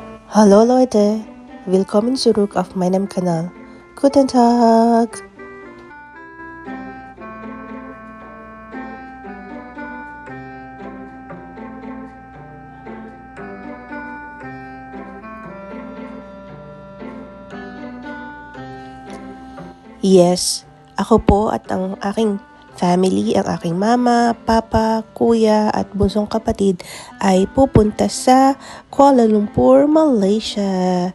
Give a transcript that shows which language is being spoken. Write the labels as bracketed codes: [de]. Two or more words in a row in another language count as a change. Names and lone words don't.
[de] Hallo Leute, willkommen zurück auf meinem Kanal. Guten Tag! [tl] Yes, ako po at ang aking family, ang aking mama, papa, kuya at bunsong kapatid ay pupunta sa Kuala Lumpur, Malaysia.